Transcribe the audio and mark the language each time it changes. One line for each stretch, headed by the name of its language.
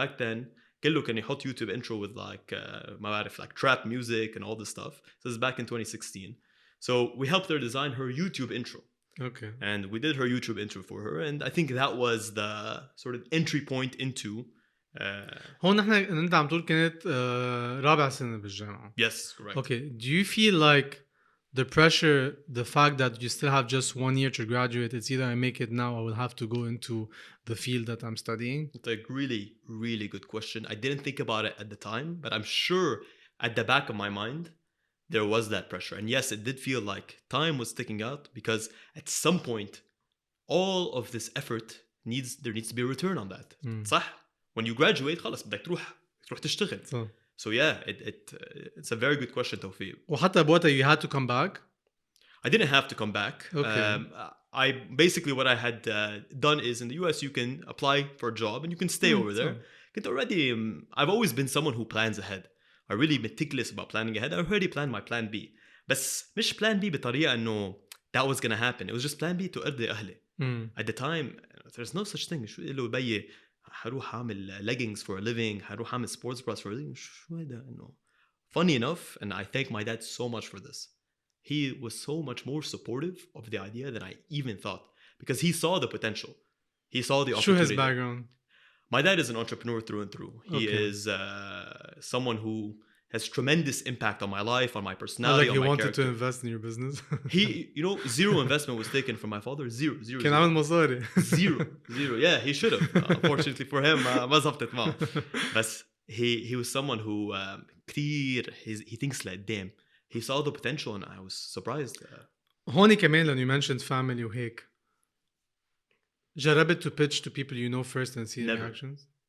English: Back then,
Arabic: قال له كان يحط
English: YouTube intro with like
Arabic: ما بعرف
English: like trap music and all this stuff. So this is back in 2016. So we helped her design her YouTube intro. Okay. And we did her YouTube intro for her, and I think that was the sort of entry point into.
Arabic: هون نحن أنت عم تقول كانت رابع سنة بالجامعة.
English: Yes, correct. Okay. Do you feel like the pressure, the fact that you still have just 1 year to graduate, it's either I make it now, I will have to go into the field that I'm studying? It's a really, really good question. I didn't think about it at the time, but I'm sure at the back of my mind, there was that pressure. And yes, it did feel like time was ticking out because at some point, all of this effort there needs to be a return on that.
Arabic: صح?
English: When you graduate,
Arabic: خلاص بدك تروح تشتغل.
English: So yeah, it's a very good question, Tawfiq.
Arabic: وحتى بوقتها
English: you had to come back? I didn't have to come back. Okay. Basically what I had done is in the US you can apply for a job and you can stay over there. I've always been someone who plans ahead. I'm really meticulous about planning ahead. I already planned my plan B.
Arabic: بس مش
English: plan B
Arabic: بطريقة إنه
English: that was gonna happen. It was just plan B to
Arabic: أرضي أهلي.
English: At the time, there's no such thing.
Arabic: شو اللي بيي حروح أعمل leggings
English: for a living.
Arabic: حروح أعمل sports bras
English: for a living.
Arabic: شو هذا إنه.
English: Funny enough, and I thank my dad so much for this. He was so much more supportive of the idea than I even thought because he saw the potential. He saw the opportunity. Show his background. My dad is an entrepreneur through and through. He is someone who has tremendous impact on my life, on my personality, like on my he wanted character. to invest in your business. Zero investment was taken from my father. Zero.
Arabic: كان عامل مصاري.
English: Zero. Yeah, he should have. Unfortunately for him,
Arabic: ما زبطت معه. بس
English: he was someone who
Arabic: كتير
English: he thinks like damn. He saw the potential and I was surprised.
Arabic: هوني كمان لأن
English: you mentioned family
Arabic: وهيك. جربت
English: to pitch to people you know first and see their reactions?